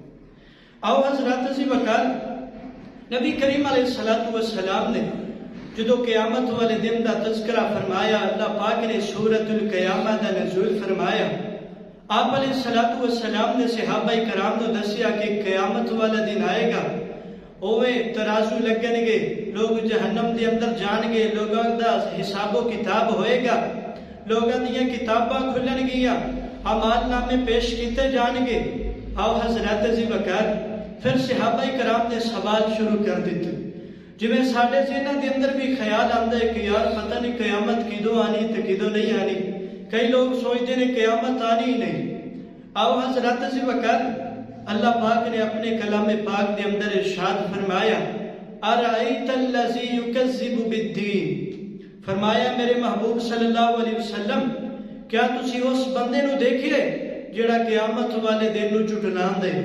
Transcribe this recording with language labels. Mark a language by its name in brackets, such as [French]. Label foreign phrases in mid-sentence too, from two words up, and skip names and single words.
[Punjabi] آؤ حضرات سی وقار نبی کریم [Arabic] علیہ السلام [Punjabi] نے جدو قیامت والے دن دا تذکرہ فرمایا، اللہ پاک نے سورت القیامہ دا نزول فرمایا، آپ علیہ السلام نے صحابہ کرام نے دسیا کہ قیامت والا دن آئے گا، اوے ترازو لگن گے، لوگ جہنم دے اندر جان گے، لوگوں دا حساب و کتاب ہوئے گا، لوگوں دیا کتاباں کھلن گیا، اعمال نامے پیش کیتے جان گے۔ آؤ حضرات سی وقار پھر صحابہ کرام نے سوال شروع کر دیتے، جویں ساڈے ذہناں دے اندر بھی خیال آندا ہے کہ یار پتہ نہیں قیامت کدوں آنی تے کدوں نہیں آنی، کئی لوگ [Urdu] سوچتے ہیں [Punjabi] قیامت آنی ہی نہیں۔ آؤ حضرات سی وقار اللہ پاک نے اپنے کلام پاک دے اندر ارشاد فرمایا، [Arabic] ارأیت الذی یکذب بالدین، [Punjabi] فرمایا میرے محبوب [Arabic] صلی اللہ علیہ وسلم [Punjabi] کیا تسی اس بندے نو دیکھئے جڑا قیامت والے دن نو جھٹلان دے۔